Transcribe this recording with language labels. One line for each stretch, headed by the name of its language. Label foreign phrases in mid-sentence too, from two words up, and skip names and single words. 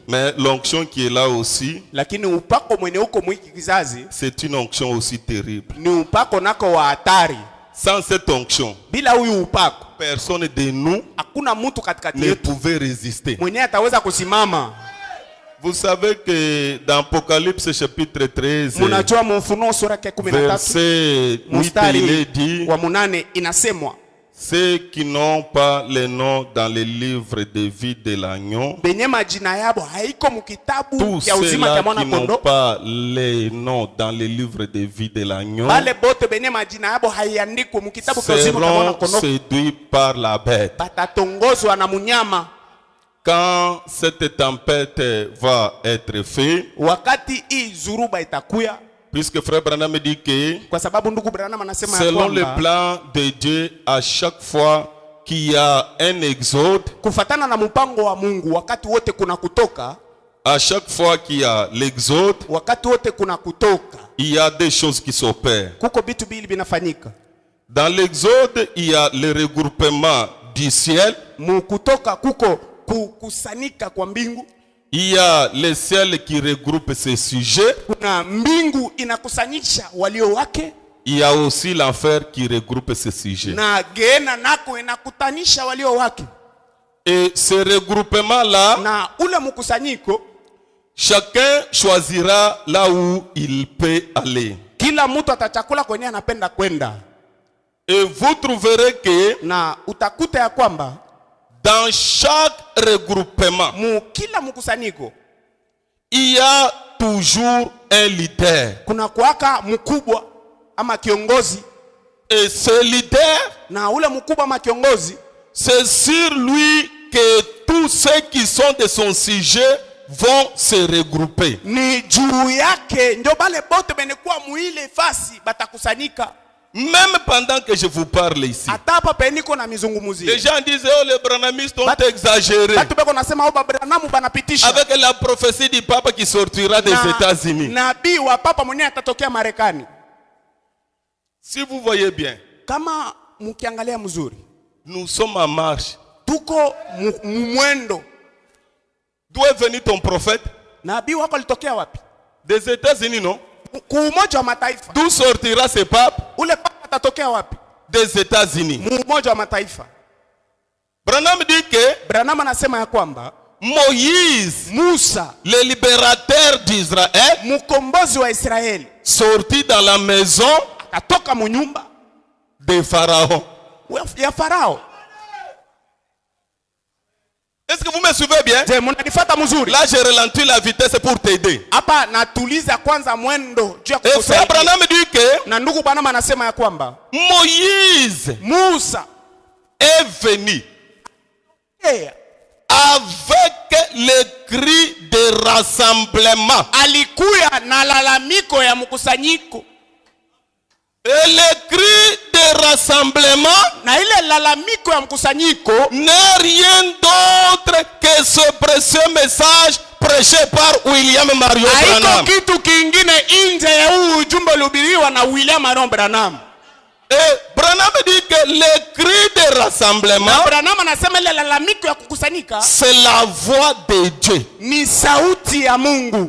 French: Mais l'onction qui est là aussi,
Swahili: lakini upako mwenye uko mwiki kizazi
French: c'est une onction aussi terrible.
Swahili: ni upako nako wa hatari.
French: Sans cette onction,
Swahili: Bila huyu upako
French: personne de nous
Swahili: hakuna mtu katikati
French: ne
Swahili: yetu
French: pouvait résister.
Swahili: mwenye ataweza kusimama.
French: Vous savez que dans Apocalypse chapitre 13,
Swahili: Munajua Ufunuo sura ya 13
French: verset 8, il est
Swahili: mstari
French: dit,
Swahili: wa 8 inasemwa,
French: ceux qui n'ont pas le nom dans le livre de vie de l'agneau,
Swahili: benye majina yabo haiko mukitabu
French: tous
Swahili: ya uzima
French: ceux-là
Swahili: cha mwana
French: qui n'ont
Swahili: kondo,
French: pas les noms dans le livre de vie de l'agneau
Swahili: bale bote benye majina yabo haiandikwe mukitabu cha uzima cha mwana
French: seront
Swahili: kondo
French: séduits par la bête.
Swahili: batatongozwa na munyama.
French: Quand cette tempête va être faite,
Swahili: Wakati hii zuruba itakuya,
French: puisque frère Branham dit que
Swahili: kwa sababu ndugu Branham anasema ya
French: selon le
Swahili: kwamba
French: plan de Dieu, à chaque fois qu'il y a un exode,
Swahili: kufatana na mpango wa Mungu, wakati wote kuna kutoka,
French: à chaque fois qu'il y a l'exode,
Swahili: wakati wote kuna kutoka,
French: il y a des choses qui s'opèrent.
Swahili: kuko vitu bili vinafanyika.
French: Dans l'exode, il y a le regroupement du ciel,
Swahili: Mukutoka kuko kukusanyika kwa mbingu,
French: il y a le ciel qui regroupe ses sujets,
Swahili: kuna mbingu inakusanyisha walio wake,
French: il y a aussi l'enfer qui regroupe ses sujets.
Swahili: na geena nako inakutanisha walio wake.
French: Et ce regroupement-là,
Swahili: Na ule mkusanyiko,
French: chacun choisira là où il peut aller.
Swahili: kila mtu atachakula kwenye anapenda kwenda,
French: Et vous trouverez que
Swahili: na utakuta ya kwamba
French: dans chaque regroupement,
Swahili: kila mkusanyiko
French: il y a toujours un leader.
Swahili: kuna kuwaka mkubwa ama kiongozi,
French: Et ce leader,
Swahili: na ule mkubwa ama kiongozi
French: c'est sur lui que tous ceux qui sont de son sujet vont se regrouper.
Swahili: ni juu yake ndio bale bote benekuwa muile fasi batakusanyika.
French: Même pendant que je vous parle ici,
Swahili: Hata hapa peniko na mizungumuzi,
French: les gens disent, oh, les branhamistes ont exagéré
Swahili: batu beko nasema au Branham banapitisha
French: avec la prophétie du pape qui sortira des États-Unis.
Swahili: nabii wa papa mwenyewe atatokea Marekani.
French: Si vous voyez bien,
Swahili: Kama mkiangalia mzuri,
French: nous sommes en marche.
Swahili: tuko mwendo.
French: D'où est venu ton prophète?
Swahili: nabii wako alitokea wapi?
French: Des États-Unis, non?
Swahili: Ku Umoja wa Mataifa.
French: D'où sortira ce pape?
Swahili: Ule papa atatokea wapi?
French: Des États-Unis.
Swahili: Mu Umoja wa Mataifa.
French: Branham dit que
Swahili: Branham anasema ya kwamba
French: Moïse,
Swahili: Musa,
French: le libérateur d'Israël,
Swahili: mkombozi wa Israeli,
French: sorti dans la maison
Swahili: akatoka mu nyumba
French: de Pharaon.
Swahili: ya Farao.
French: Est-ce que vous me suivez bien?
Swahili: Je, mnanifuata mzuri?
French: Là, j'ai ralenti la vitesse pour t'aider.
Swahili: Hapa natuliza kwanza mwendo juu ya
French: Et frère
Swahili: kukusaidia.
French: Branham dit que
Swahili: Na ndugu Branham anasema ya kwamba
French: Moïse
Swahili: Musa
French: est venu avec le cri de rassemblement.
Swahili: alikuya na lalamiko ya mkusanyiko,
French: Et le cri de rassemblement
Swahili: na ile lalamiko ya mkusanyiko
French: n'est rien d'autre que ce précieux message prêché par William Marion
Swahili: haiko
French: Branham.
Swahili: kitu kingine nje ya huu ujumbe ulihubiriwa na William Marion Branham.
French: Et Branham dit que le cri de rassemblement,
Swahili: Na Branham anasema ile lalamiko ya kukusanyika
French: c'est la voix de Dieu.
Swahili: ni sauti ya Mungu,